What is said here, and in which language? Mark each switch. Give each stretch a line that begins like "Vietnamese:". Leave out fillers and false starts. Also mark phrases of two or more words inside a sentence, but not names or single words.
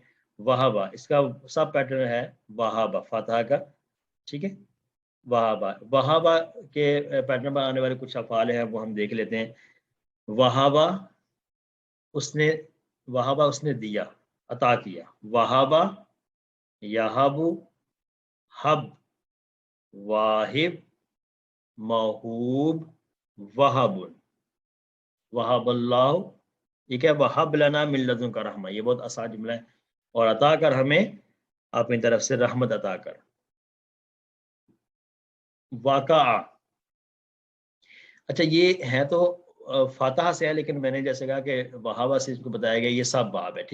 Hindi: वहाबा, इसका सब पैटर्न है वहाबा फातिहा का। ठीक है, वहाबा, वहाबा के पैटर्न पर आने वाले कुछ अफ़ाल हैं वो हम देख लेते हैं। वहाबा, उसने, वहाबा उसने दिया, अता किया।
Arabic: وهب، يهب، هب، واهب، موهوب، وهب، وهب الله,
Hindi: ठीक है,
Arabic: وهب لنا من لدنك رحمة,
Hindi: ये बहुत आसान जुमला है। और अता कर हमें अपनी तरफ से रहमत अता कर। वाक़ा, अच्छा ये है तो फातिहा से है, लेकिन मैंने जैसे कहा कि वहाबा से इसको बताया गया ये सब बाब है।